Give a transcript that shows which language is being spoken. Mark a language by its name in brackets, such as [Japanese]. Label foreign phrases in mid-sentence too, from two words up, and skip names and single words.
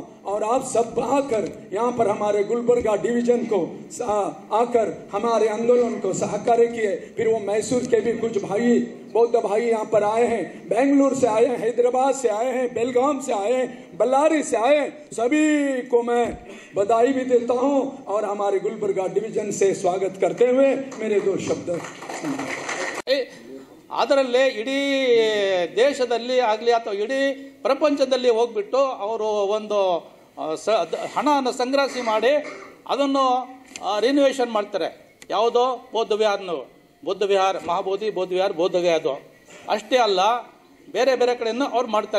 [Hindi] और आप सब आकर यहाँ पर हमारे गुलबर्गा डिवीजन को आकर हमारे आंदोलन को सहकार्य किए। फिर वो मैसूर के भी कुछ भाई, बौद्ध भाई यहाँ पर आए हैं, बेंगलुरु से आए हैं, हैदराबाद से आए हैं, बेलगाम से आए हैं, बल्लारी से आए हैं। सभी को मैं बधाई भी देता हूँ और हमारे गुलबर्गा डिवीजन से स्वागत करते हुए मेरे 2 शब्द। [Kannada] ಅದರಲ್ಲೇ ಇಡೀ ದೇಶದಲ್ಲಿ ಆಗಲಿ ಅಥವಾ ಇಡೀ ಪ್ರಪಂಚದಲ್ಲಿ ಹೋಗ್ಬಿಟ್ಟು ಅವರು ಒಂದು ಹಣವನ್ನು ಸಂಗ್ರಹಿಸಿ ಮಾಡಿ ಅದನ್ನು ರಿನೋವೇಷನ್ ಮಾಡ್ತಾರೆ. ಯಾವುದೋ ಬೌದ್ಧ ವಿಹಾರ ಮಹಾಬೋಧಿ ಬೌದ್ಧ ವಿಹಾರ ಬೋಧಗಯ ಅದು ಅಷ್ಟೇ ಅಲ್ಲ, ಬೇರೆ ಬೇರೆ ಕಡೆಯನ್ನು ಅವ್ರು ಮಾಡ್ತಾರೆ.